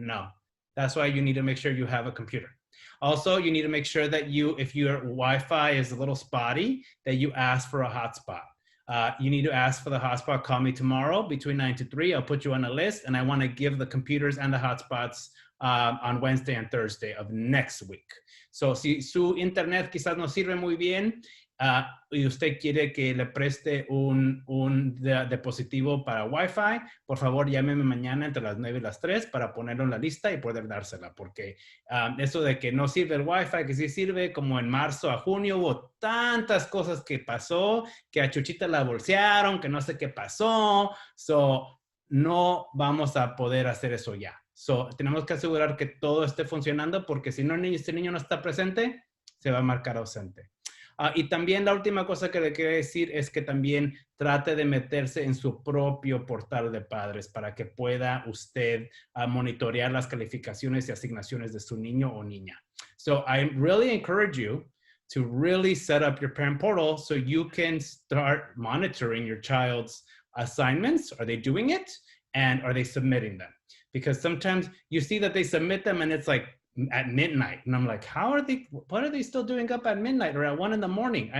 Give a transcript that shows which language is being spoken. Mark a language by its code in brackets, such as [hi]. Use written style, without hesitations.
[en] No, that's why you need to make sure you have a computer. Also, you need to make sure that if your Wi-Fi is a little spotty, that you ask for a hotspot. You need to ask for the hotspot. Call me tomorrow between 9 to 3. I'll put you on a list, and I want to give the computers and the hotspots on Wednesday and Thursday of next week. [es] So, si su internet quizás no sirve muy bien y usted quiere que le preste un dispositivo para Wi-Fi, por favor llámeme mañana entre las 9 y las 3 para ponerlo en la lista y poder dársela, porque eso de que no sirve el Wi-Fi, que sí sirve, como en marzo a junio hubo tantas cosas que pasó, que a Chuchita la bolsearon, que no sé qué pasó, so no vamos a poder hacer eso ya. So tenemos que asegurar que todo esté funcionando, porque si no, este niño no está presente, se va a marcar ausente. Y también la última cosa que le quiero decir es que también trate de meterse en su propio portal de padres para que pueda usted monitorear las calificaciones y asignaciones de su niño o niña. [en] So I really encourage you to really set up your parent portal so you can start monitoring your child's assignments. Are they doing it? And are they submitting them? Because sometimes you see that they submit them and it's like at midnight. And I'm like, what are they still doing up at midnight or at 1 in the morning?